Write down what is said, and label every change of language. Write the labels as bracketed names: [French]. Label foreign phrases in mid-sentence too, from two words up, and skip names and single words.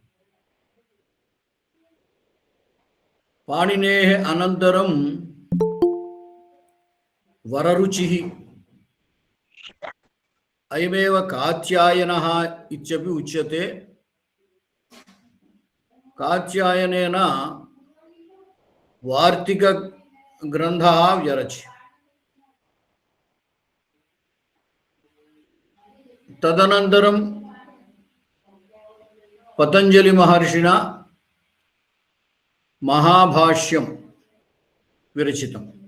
[Sanskrit] పాణినేః అనంతరం వరరుచిః అయమేవ కాత్యాయనః ఇత్యపి ఉచ్యతే. కాత్యాయనేన वार्तिक ग्रंथः व्यरचि। तदनन्तरं पतंजलि महर्षिणा महाभाष्यं विरचितम्।